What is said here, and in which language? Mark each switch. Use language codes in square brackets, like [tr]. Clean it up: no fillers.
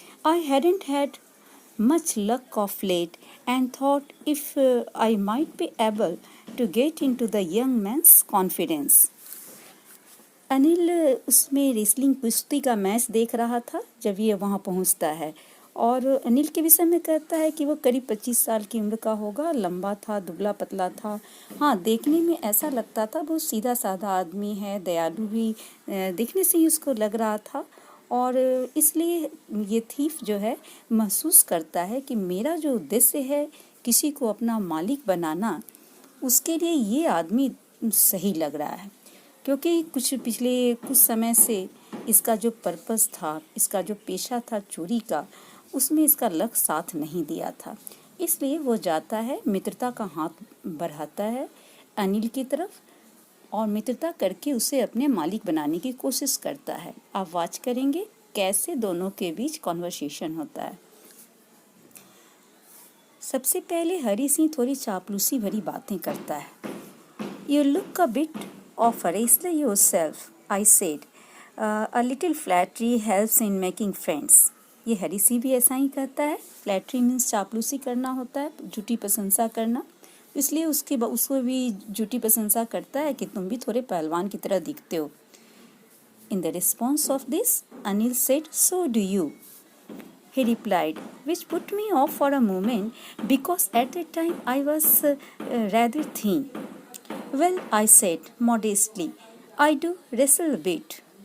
[en] I hadn't had much luck of late and thought if I might be able to get into the young man's confidence. [hi] Anil उसमें wrestling कुश्ती का match देख रहा था जब ये वहाँ पहुँचता है, और अनिल के विषय में कहता है कि वो करीब 25 साल की उम्र का होगा, लंबा था, दुबला पतला था. हाँ, देखने में ऐसा लगता था बहुत सीधा साधा आदमी है, दयालु भी देखने से ही उसको लग रहा था. और इसलिए ये थीफ जो है महसूस करता है कि मेरा जो उद्देश्य है किसी को अपना मालिक बनाना, उसके लिए ये आदमी सही लग रहा है, क्योंकि पिछले कुछ समय से इसका जो पर्पस था, इसका जो पेशा था चोरी का, उसमें इसका लक साथ नहीं दिया था. इसलिए वो जाता है, मित्रता का हाथ बढ़ाता है अनिल की तरफ और मित्रता करके उसे अपने मालिक बनाने की कोशिश करता है. आप वाच करेंगे कैसे दोनों के बीच कॉन्वर्सेशन होता है. सबसे पहले हरी सिंह थोड़ी चापलूसी भरी बातें करता है. [en] You look a bit of a wrestler yourself, I said. A little flattery helps in making friends. [hi] ये हरी सिंह भी ऐसा ही कहता है. फ्लैटरी मीन्स चापलूसी करना होता है, झूठी प्रशंसा करना. इसलिए उसको भी झूठी प्रशंसा करता है कि तुम भी थोड़े पहलवान की तरह दिखते हो. [en] In the response of this, Anil said, "So do you." He replied, which put me off for a moment because at that time I was rather thin. Well, I said modestly, I do wrestle a bit.